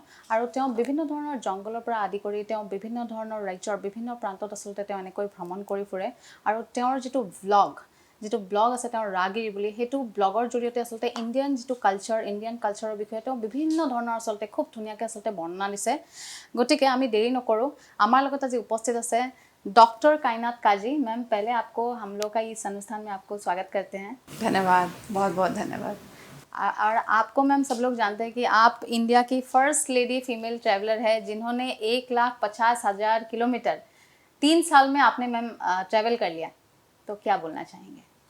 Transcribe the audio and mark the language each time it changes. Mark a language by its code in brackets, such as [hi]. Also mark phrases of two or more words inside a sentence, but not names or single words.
[as] আৰু তেওঁ বিভিন্ন ধৰণৰ জংগলৰ পৰা আদি কৰি তেওঁ বিভিন্ন ধৰণৰ ৰাজ্যৰ বিভিন্ন প্ৰান্তত আচলতে তেওঁ এনেকৈ ভ্ৰমণ কৰি ফুৰে। আৰু তেওঁৰ যিটো ব্লগ আছে তেওঁৰ ৰাগিৰ বুলি, সেইটো ব্লগৰ জৰিয়তে আচলতে ইণ্ডিয়ান যিটো [en] Indian cultureৰ [as] বিষয়ে তেওঁ বিভিন্ন ধৰণৰ আচলতে খুব ধুনীয়াকৈ আচলতে বৰ্ণনা দিছে। গতিকে আমি দেৰি নকৰোঁ, আমাৰ লগত আজি উপস্থিত আছে डॉक्टर कायनात काजी। [hi] मैम पहले आपको हम लोग का इस अनुष्ठान में आपको स्वागत करते हैं। धन्यवाद, बहुत बहुत धन्यवाद। और आपको मैम सब लोग जानते हैं कि आप इंडिया की [en] first lady female traveller [hi] है, जिन्होंने 1,50,000 किलोमीटर 3 साल में आपने मैम ट्रैवल कर लिया, तो क्या बोलना चाहेंगे?